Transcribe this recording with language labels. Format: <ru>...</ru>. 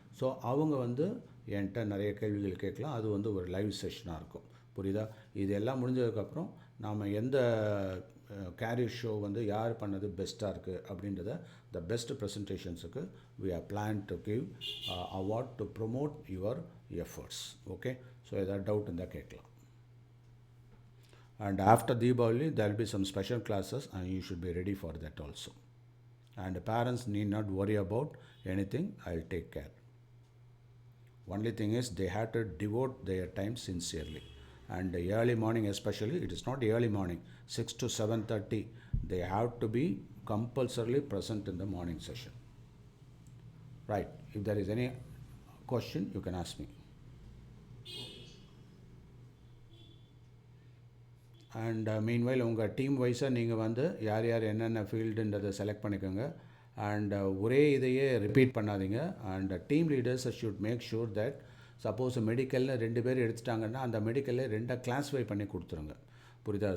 <ta>So அவங்க வந்து என்கிட்ட நிறைய கேள்விகள் கேட்கலாம். அது வந்து ஒரு லைவ் செஷனாக இருக்கும். புரியுதா? இது எல்லாம் முடிஞ்சதுக்கப்புறம் நாம் எந்த கேரியர் ஷோ வந்து யார் பண்ணது பெஸ்ட்டாக இருக்குது அப்படின்றத the best ப்ரெசன்டேஷன்ஸுக்கு</ta> <en>We are plan to give award to promote your efforts.</en> <ta>Okay? So ஏதாவது டவுட் இருந்தால் கேட்கலாம்.</ta> <en>And after Deepavali, there will be some special classes and you should be ready for that also. And parents need not worry about anything. I'll take care. Only thing is they have to devote their time sincerely. And early morning especially, it is not early morning, 6 to 7:30. They have to be compulsorily present in the morning session. Right. If there is any question, you can ask me.</en> <ta>And meanwhile உங்கள் team வைஸாக நீங்கள் வந்து யார் யார் என்னென்ன ஃபீல்டுன்றதை select பண்ணிக்கோங்க. And ஒரே இதையே ரிப்பீட் பண்ணாதீங்க. And</ta> <en>team leaders should make sure that</en> <ta>suppose மெடிக்கல்னு 2 பேர் எடுத்துட்டாங்கன்னா அந்த மெடிக்கலில் 2 கிளாஸிஃபை பண்ணி கொடுத்துருங்க. புரியுதா?</ta>